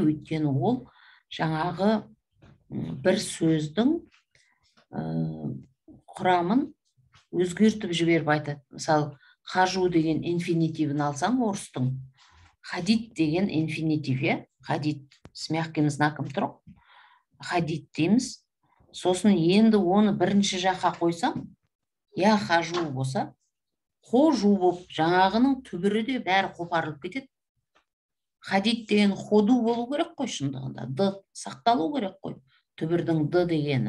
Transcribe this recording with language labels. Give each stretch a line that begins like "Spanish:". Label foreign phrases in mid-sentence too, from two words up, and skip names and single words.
Kazakh: Өйткені ол жаңағы бір сөздің құрамын өзгертіп жіберіп айтады. Мысалы, хажу деген инфинитивін алсаң орыстың, хадид деген инфинитив, хадид
Russian: с мягким знаком
Kazakh: тұр, хадид дейміз. Сосын енді оны бірінші жаққа қойсаң,
Russian: я хажу
Kazakh: болса, хожу болып, жаңағының түбірі де бәрі қопарылып кетеді. Хадид деген ходу болу керек қой шындығында. Д сақталу керек қой. Түбірдің д дегені.